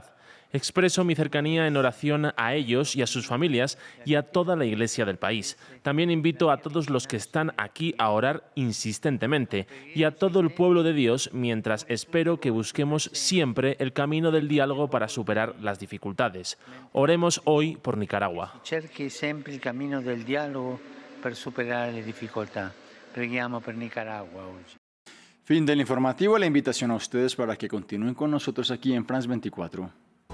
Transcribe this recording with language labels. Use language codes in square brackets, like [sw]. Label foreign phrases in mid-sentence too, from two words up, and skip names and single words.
[es] Expreso mi cercanía en oración a ellos y a sus familias y a toda la Iglesia del país. También invito a todos los que están aquí a orar insistentemente y a todo el pueblo de Dios, mientras espero que busquemos siempre el camino del diálogo para superar las dificultades. Oremos hoy por Nicaragua. [it] Cerchi sempre il cammino del dialogo per superare le difficoltà. Preghiamo per Nicaragua oggi. [es] Fin del informativo, la invitación a ustedes para que continúen con nosotros aquí en France 24.